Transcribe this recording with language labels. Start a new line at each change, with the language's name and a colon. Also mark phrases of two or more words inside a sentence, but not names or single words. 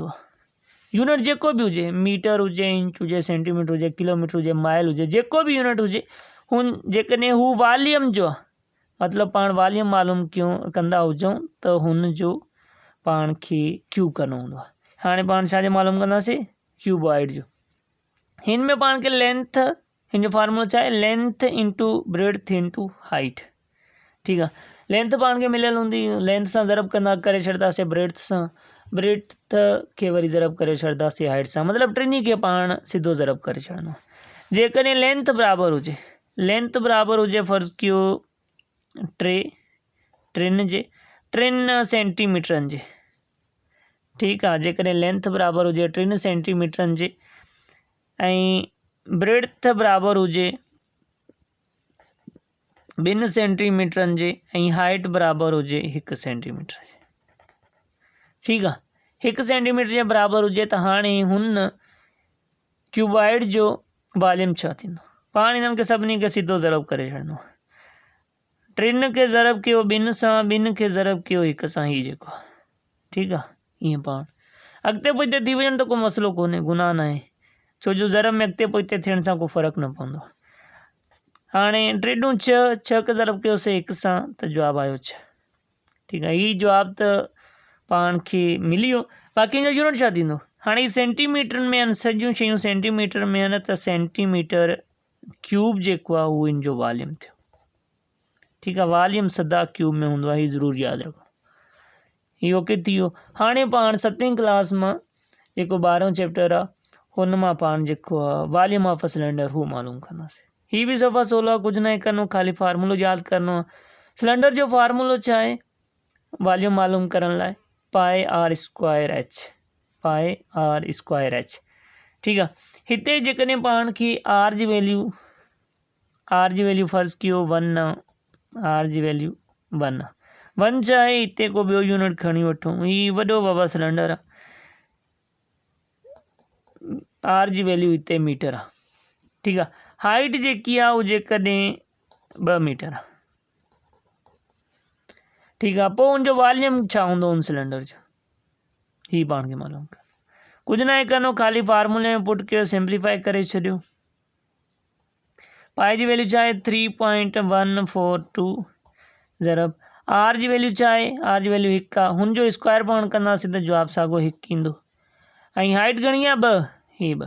Sindhi: आहे यूनिट जेको भी हुजे मीटर हुजे इंच हुजे सेंटीमीटर हुजे किलोमीटर हुजे माइल हुजे जेको भी यूनिट हुजे हुन जेकॾहिं हू वॉल्यूम जो आहे मतलब पाण वॉल्यूम मालूम कयूं कंदा हुजूं तो हुन जो पाण खे क्यूब करणो हूंदो आहे हाणे पाण छा जो मालूम कंदासीं क्यूबॉइड जो हिन में पाण खे लेंथ हिन जो फार्मूलो छा आहे
English: length into breadth into height
Hindi: ठीक है।
Sindhi: लेंथ पाण खे मिलियल हूंदी लेंथ सां ज़रब कंदा करे छॾंदासीं ब्रेड्थ सां ब्रेड्थ के वरी ज़रब करे छॾंदासीं हाइट सां मतलब टिनी के पाण सीधो ज़रब करे छॾिणो जेकॾहिं लेंथ बराबर हुजे फर्ज़ कयो 3 सेंटीमीटरनि जे
Hindi: ठीक है
Sindhi: जेकॾहिं लेंथ बराबर हुजे 3 सेंटीमीटरनि जे ऐं ब्रेड्थ बराबर हुजे 2 सेंटीमीटरनि जे ऐं हाइट बराबर हुजे 1 सेंटीमीटर जे
Hindi: ठीक है
Sindhi: 1 सेंटीमीटर जे बराबर हुजे तो हाणे हुन क्यूबॉइड जो वॉल्यूम छा थींदो पाण इन्हनि खे सभिनी खे सीधो ज़रब करे छॾिणो 3 खे ज़रब कयो 2 सां 2 खे ज़रब कयो 1 सां ही जेको
Hindi: ठीक है
Sindhi: ईअं पाण अॻिते पुठिते थी वञनि तो को मसलो कोन्हे गुनाह न आहे छो जो ज़रब में अॻिते पुठिते थियण सां को फ़र्क़ु न पवंदो हाँ टेडू 6 6 के ज़रब कयोसीं 1 सां त जवाब आयो 6।
Hindi: ठीक है,
Sindhi: ये जवाब तो पान के मिली वियो। बाकी जो यूनिट छा थींदो हाणे ही सेंटीमीटर में आहिनि, सॼियूं शयूं सेंटीमीटर में आहिनि त
English: centimeter cube
Sindhi: जेको आहे उहो इन जो वॉल्यूम थियो।
Hindi: ठीक है,
Sindhi: वॉल्यूम सदा क्यूब में हूंदो आहे, ही ज़रूर याद रखो। ही ओके थी वियो। हाणे पाण 7वीं क्लास में जेको 12हों चैप्टर आहे हुन मां पाण जेको आहे
English: volume of a cylinder
Sindhi: हू मालूम कंदासीं। ही भी सफ़ा 16 कुछ ना करनो, खाली फार्मूलो याद करनो आहे। सिलेंडर जो फार्मूलो छा आहे वॉल्यूम मालूम करण लाइ?
English: pi r square h, pi r square h.
Hindi: ठीक है,
Sindhi: हिते जेकॾहिं पाण खे आर जी वैल्यू फर्ज़ कयो 1 आहे, आर जी वैल्यू 1 आहे। 1 चाहे हिते को ॿियो यूनिट खणी वठूं, ही वॾो बाबा सिलेंडर आहे, आर जी वैल्यू हिते मीटर आहे। ठीक आहे, हाइट जेकी आहे वो जेकॾहिं 2 मीटर आहे। ठीक आहे, पोइ उनजो वॉल्यूम छा हूंदो उन सिलेंडर जो, ही पाण खे मालूम कर। कुछ ना करनो, खाली फार्मूले में पुट कयो, सिंप्लीफाई करे छॾियो। पाए जी वैल्यू छा आहे 3.142 ज़रब आर जी वैल्यू छा आहे, आर जी वैल्यू 1 आहे, हुनजो स्क्वायर पाण कंदासीं त जवाब साॻो 1 ईंदो। ऐं हाइट घणी आहे 2, ही 2।